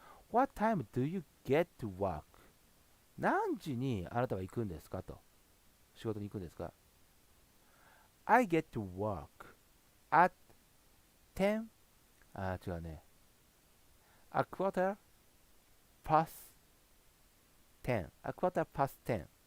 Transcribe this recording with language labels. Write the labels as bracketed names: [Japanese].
[English] What time do you get to work? [Japanese] 何時にあなたは行くんですかと。仕事に行くんですか ? [English] I get to work at 10. 違うね。A quarter past 10. A quarter past 10.